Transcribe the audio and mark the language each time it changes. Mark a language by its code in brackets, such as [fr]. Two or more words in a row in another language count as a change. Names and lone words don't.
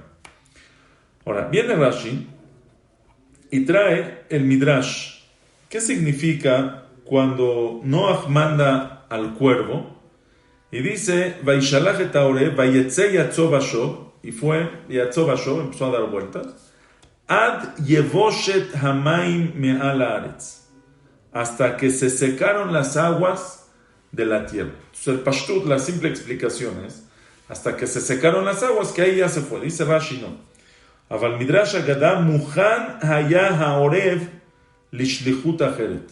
[es] Ahora, viene Rashi y trae el Midrash. ¿Qué significa cuando Noach manda al cuervo? Y dice, [he] וישלח את העורב ויצא יצוא ושוב, [es] y fue [he] יצוא ושוב, [es] empezó a dar vueltas. [he] עד יבשת המים מעל הארץ, [es] hasta que se secaron las aguas de la tierra. Entonces el pashtut, la simple explicación es, hasta que se secaron las aguas, que ahí ya se fue. Dice Rashi no. [he] אבל מדרש אגדה מוכן היה העורב לשליחות אחרת.